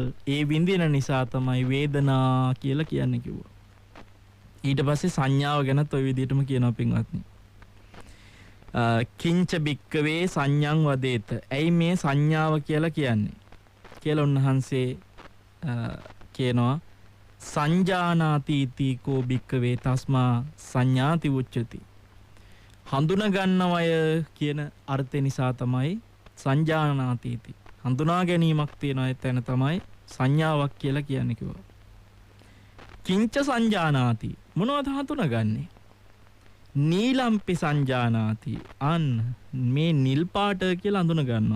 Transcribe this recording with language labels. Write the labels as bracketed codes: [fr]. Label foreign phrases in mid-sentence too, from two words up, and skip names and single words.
[si] ඒ විඳින නිසා තමයි වේදනා කියලා කියන්නේ කිව්වා. ඊට පස්සේ සංඥාව ගැනත් ওই විදිහටම කියනවා පින්වත්නි. [pi] කිංච බික්කවේ සංඥං වදේත. [si] ඇයි මේ සංඥාව කියලා කියන්නේ? කියලා උන්වහන්සේ කියනවා [pi] සංජානාති කෝ බික්කවේ තස්මා සංඥාති උච්චති. [si] හඳුන ගන්නවය කියන අර්ථය නිසා තමයි සංජානාති. හඳුනා ගැනීමක් තියෙන තැන තමයි සංඥාවක් කියලා කියන්නේ කිව්වා. [pi] කිංච සංජානාති [si] මොනවද හඳුනගන්නේ? [pi] නීලම්පි සංජානාති [si] අන් මේ නිල් පාට කියලා හඳුන ගන්නවා.